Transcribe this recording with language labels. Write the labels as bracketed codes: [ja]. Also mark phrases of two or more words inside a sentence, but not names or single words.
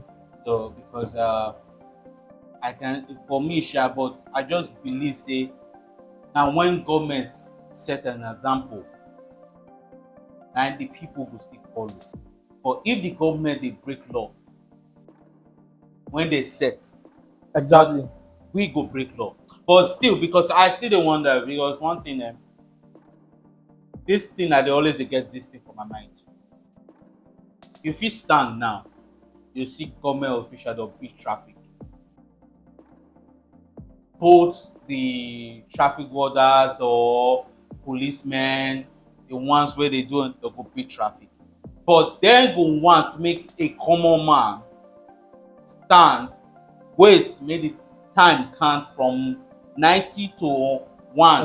[pcm] So because for me, but I just believe say now when government set an example, and the people will still follow. But if the government they break law when they set, exactly, we go break law. But still, because I still dey wonder, because one thing, this thing I dey always dey get this thing for my mind. You fit stand now, you see government official don beat traffic, both the traffic warders or policemen, the ones wey dey do they go beat traffic, but dem go want make a common man stand, wait make the time count from 90 to 1.